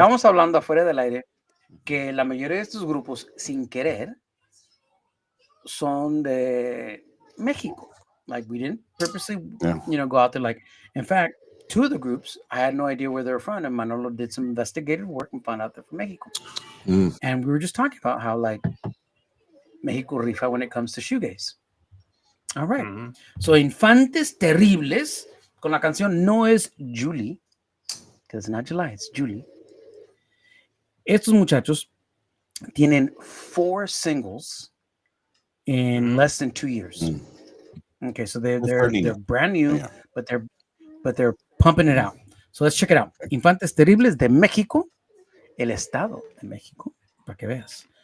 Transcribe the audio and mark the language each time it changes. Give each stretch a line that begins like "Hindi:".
Spanish: Estábamos hablando afuera del aire que la mayoría de estos grupos, sin querer, son de México.
English: Like we didn't purposely, Yeah. go out there. Like, in fact, two of the groups, I had no idea where they were from, and Manolo did some investigative work and found out they're from Mexico. Mm. And we were just talking about how like Mexico rifa when it comes to shoegaze. All right. Mhm.
Spanish: So Infantes Terribles con la canción No es Julie,
English: because it's not July, it's Julie.
Spanish: Estos muchachos tienen 4 singles
English: in less than 2 years. Mm. Okay, so they're fairly new. brand new, Yeah. but they're pumping it out. So let's check it out.
Spanish: Infantes Terribles de México, el estado de México, para que veas.